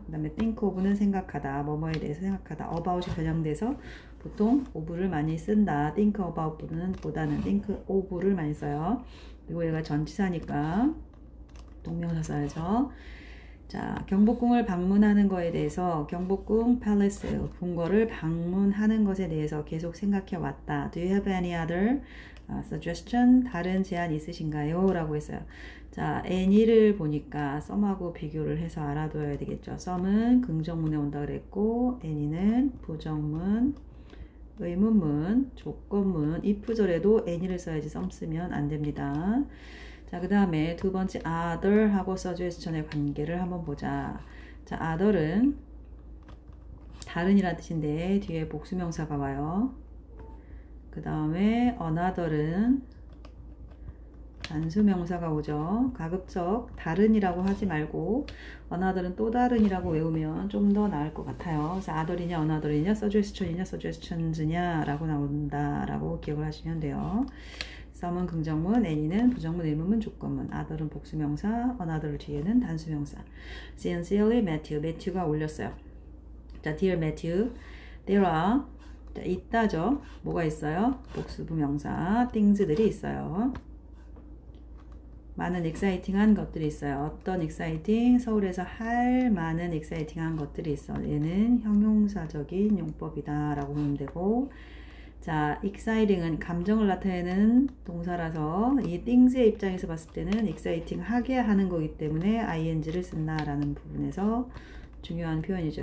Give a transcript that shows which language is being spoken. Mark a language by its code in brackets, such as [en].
[ko] 그 다음에 think of는 생각하다, 뭐뭐에 대해서 생각하다, about이 변형돼서 보통 of를 많이 쓴다. think about 보다는 think of를 많이 써요. 그리고 얘가 전치사니까 동명사 써야죠. 자, 경복궁을 방문하는 거에 대해서 경복궁 팰리스, 궁궐을 방문하는 것에 대해서 계속 생각해 왔다. [en] Do you have any other suggestion? [ko] 다른 제안 있으신가요? 라고 했어요. 자, any를 보니까 some하고 비교를 해서 알아둬야 되겠죠. some은 긍정문에 온다 그랬고 any는 부정문, 의문문, 조건문, if절에도 any를 써야지 some 쓰면 안 됩니다. 자, 그 다음에 두 번째 other하고 suggestion의 관계를 한번 보자. 자, other은 다른이란 뜻인데 뒤에 복수명사가 와요. 그 다음에 another은 단수명사가 오죠. 가급적 다른이라고 하지 말고 another은 또 다른이라고 외우면 좀 더 나을 것 같아요. 그래서 other이냐 another이냐 suggestion이냐 suggestions냐 라고 나온다 라고 기억을 하시면 돼요. some은 긍정문, any는 부정문, 의문문, 조건문, other은 복수명사, another 뒤에는 단수명사. Sincerely Matthew가 올렸어요. 자, Dear Matthew, [en] there are, [ko] 자, 있다죠. 뭐가 있어요? 복수부명사, things들이 있어요. 많은 exciting한 것들이 있어요. 어떤 exciting? 서울에서 할 많은 exciting한 것들이 있어. 얘는 형용사적인 용법이다 라고 보면 되고, 자, exciting은 감정을 나타내는 동사라서 이 things의 입장에서 봤을 때는 exciting 하게 하는 거기 때문에 ing를 쓴다라는 부분에서 중요한 표현이죠.